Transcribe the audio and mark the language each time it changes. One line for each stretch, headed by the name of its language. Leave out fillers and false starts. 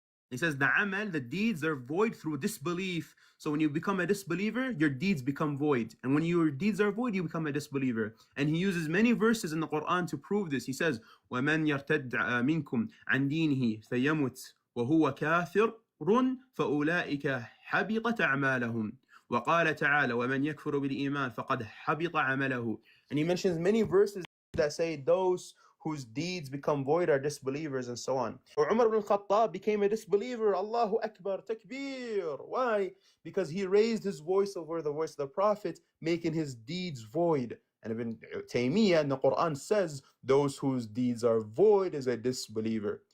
English: He says the amal, the deeds are void through disbelief. So when you become a disbeliever, your deeds become void. And when your deeds are void, you become a disbeliever. And he uses many verses in the Quran to prove this. He says,
Arabic: وَمَنْ يَرْتَدْ مِنْكُمْ عَنْ دِينِهِ فَيَمُتْ وَهُوَ كَافِرٌ فَأُولَٰئِكَ حَبِطَتْ أَعْمَالَهُمْ. وقال تعالى ومن يكفر بالإيمان فقد حبط عمله.
English: And he mentions many verses that say those whose deeds become void are disbelievers and so on. Umar ibn al-Khattab became a disbeliever. Allahu Akbar, takbir. Why? Because he raised his voice over the voice of the Prophet, making his deeds void. And Ibn Taymiyyah in the Quran says those whose deeds are void is a disbeliever.